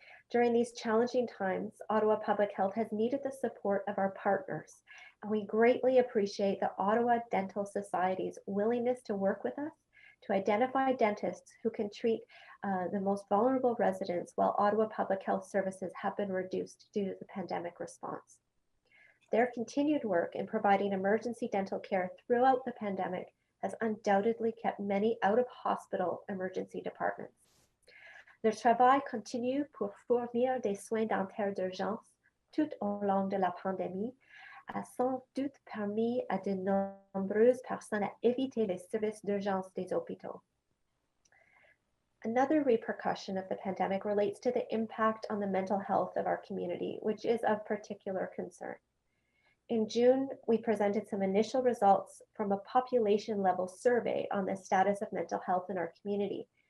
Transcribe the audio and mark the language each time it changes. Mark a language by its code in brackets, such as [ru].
[en] During these challenging times, Ottawa Public Health has needed the support of our partners, and we greatly appreciate the Ottawa Dental Society's willingness to work with us to identify dentists who can treat the most vulnerable residents while Ottawa Public Health services have been reduced due to the pandemic response. Their continued work in providing emergency dental care throughout the pandemic has undoubtedly kept many out of hospital emergency departments. [fr] Le travail continue pour fournir des soins dentaires d'urgence tout au long de la pandémie a sans doute permis à de nombreuses personnes à éviter les services d'urgence des hôpitaux. [en] Another repercussion of the pandemic relates to the impact on the mental health of our community, which is of particular concern. In June, we presented some initial results from a population-level survey on the status of mental health in our community.